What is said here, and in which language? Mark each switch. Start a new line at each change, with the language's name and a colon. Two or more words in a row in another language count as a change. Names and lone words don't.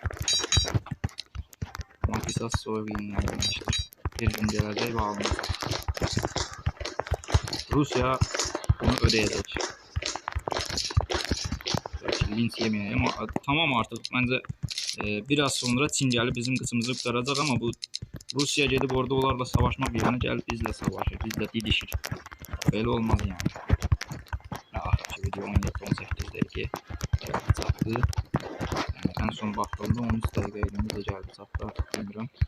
Turkish: Ama kısas soğuk yenilenmiştir. Bir gün gelecek ve almayacak. Rusya bunu ödeyecek. Linç yemeye, ama tamam artık bence
Azerbaijani: Biraz sonra Çin gəlib bizim qıçımızı qurtaracaq, amma bu Rusiya gedib orada onlarla savaşmaq yerinə gəlib bizlə savaşır, bizlə didişir. Belə olmaz yəni. Axırki video 17-18 dəqiqə çatdı. Yəni ən son baxdığımda 13 dəqiqə idi, necə gəldi çatdı artıq bilmirəm.